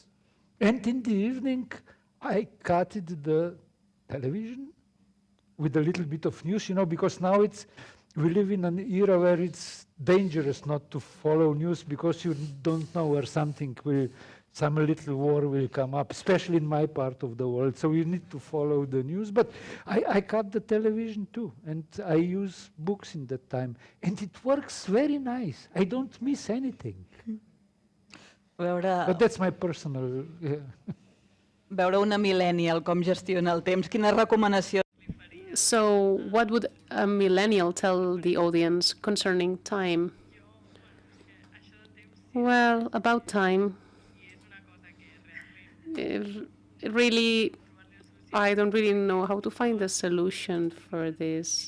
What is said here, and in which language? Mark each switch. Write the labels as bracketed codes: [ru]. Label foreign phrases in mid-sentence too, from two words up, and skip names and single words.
[en] And in the evening, I cutted the television with a little bit of news, because now we live in an era where it's dangerous not to follow news, because you don't know where some little war will come up, especially in my part of the world. So you need to follow the news. But I cut the television too, and I use books in that time. And it works very nice. I don't miss anything. But that's my personal... [ca] Veure una millennial com gestiona el temps, quina recomanació? [en] So what would a millennial tell the audience concerning time? Well, about time, really, I don't really know how to find a solution for this.